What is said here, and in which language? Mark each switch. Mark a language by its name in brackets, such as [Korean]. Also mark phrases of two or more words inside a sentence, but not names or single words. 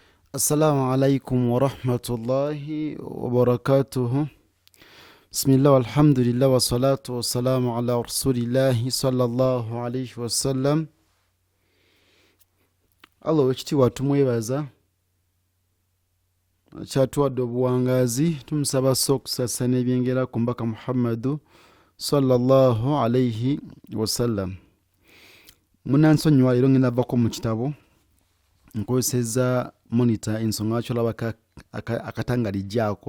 [Arabic] السلام عليكم ورحمة الله وبركاته. بسم الله والحمد لله والصلاة والسلام على رسول الله صلى الله عليه وسلم. [Ganda] Allah wekitiibwa tumwebaza kyatuwadde obuwangazi, tumusaba okusasa n'ebyengera ku mbaka Muhammadu [Arabic] صلى الله عليه وسلم. [Ganda] Munansonyiwa leero ngenda vako mu kitabo nkozeseza monitor ensonga lwaki olaba akatangalijjaako.